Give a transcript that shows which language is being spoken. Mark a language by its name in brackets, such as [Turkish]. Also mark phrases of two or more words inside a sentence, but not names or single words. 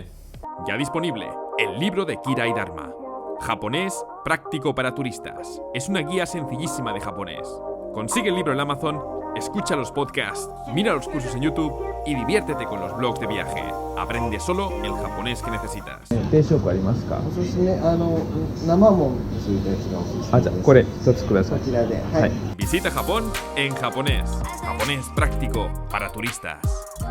[Spanish] Ya disponible, el libro de Kira y Dharma. Japonés práctico para turistas. Es una guía sencillísima de japonés. Consigue el libro en Amazon, escucha los podcasts, mira los cursos en YouTube y diviértete con los blogs de viaje. Aprende solo el japonés que necesitas. [Japanese] 定食ありますか？おすすめ生もんついたやつがおすすめです。じゃあこれ一つください。こちらで、はい。 [Spanish] Visita Japón en japonés. Japonés práctico para turistas.